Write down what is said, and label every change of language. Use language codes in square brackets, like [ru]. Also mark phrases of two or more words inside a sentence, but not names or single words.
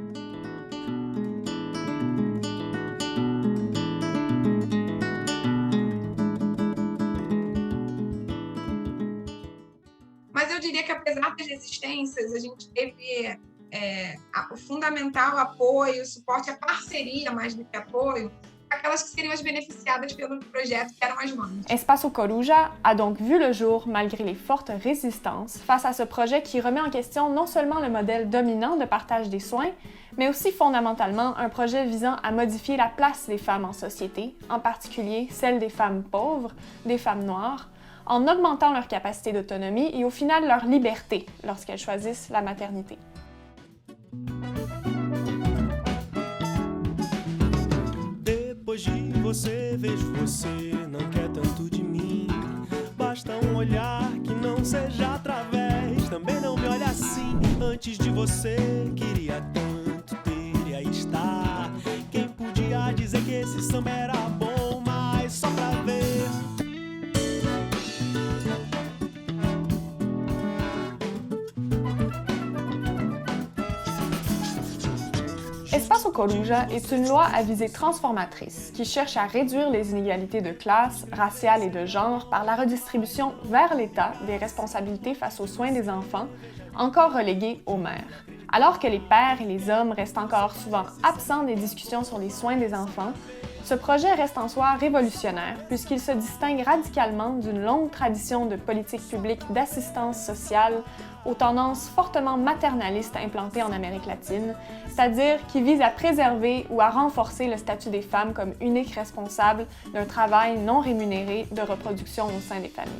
[pt] Mas eu diria que, apesar das resistências, a gente teve o fundamental apoio, o suporte, a parceria, mais do que apoio, aquelas que seriam as beneficiadas pelo projeto, que eram as mães. [fr] Espaço Coruja a donc vu le jour malgré les fortes résistances face à ce projet qui remet en question non seulement le modèle dominant de partage des soins, mais aussi fondamentalement un projet visant à modifier la place des femmes en société, en particulier celle des femmes pauvres, des femmes noires, en augmentant leur capacité d'autonomie et au final leur liberté lorsqu'elles choisissent la maternité. [pt] Depois de você, vejo você, não quer tanto de mim. Basta olhar que não seja através. Também não me olha assim. Antes de você, queria tanto ter e aí está. Quem podia dizer que esse samba era bom, mas só pra ver. [fr] Espaço Coruja est une loi à visée transformatrice qui cherche à réduire les inégalités de classe, raciales et de genre par la redistribution vers l'État des responsabilités face aux soins des enfants, encore relégués aux mères. Alors que les pères et les hommes restent encore souvent absents des discussions sur les soins des enfants, ce projet reste en soi révolutionnaire puisqu'il se distingue radicalement d'une longue tradition de politique publique d'assistance sociale aux tendances fortement maternalistes implantées en Amérique latine, c'est-à-dire qui visent à préserver ou à renforcer le statut des femmes comme uniques responsables d'un travail non rémunéré de reproduction au sein des familles.